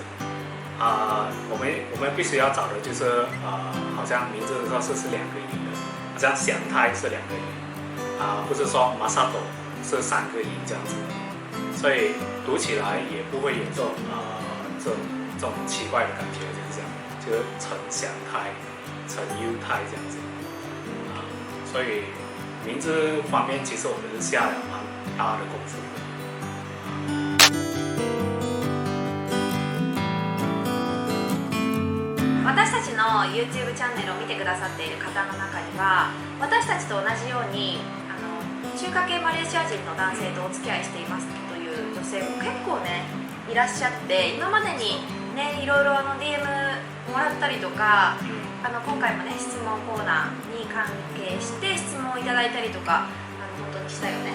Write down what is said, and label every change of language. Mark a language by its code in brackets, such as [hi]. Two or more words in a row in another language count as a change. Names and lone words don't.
[zh] 我们必须要找的就是好像名字的时候是2个音的，好像祥太是2个音，不是说马萨斗是3个音这样子，所以读起来也不会有这种奇怪的感觉，就是这样，就是陈祥太、陈优太这样子，所以名字方面其实我们是下了蛮大的功夫的。 [ja] 私たちの YouTube チャンネルを見てくださっている方の中には、私たちと同じように中華系マレーシア人の男性とお付き合いしていますという女性も結構ねいらっしゃって、今までにねいろいろDM もらったりとか、今回もね質問コーナーに関係して質問をいただいたりとか本当にしたよね。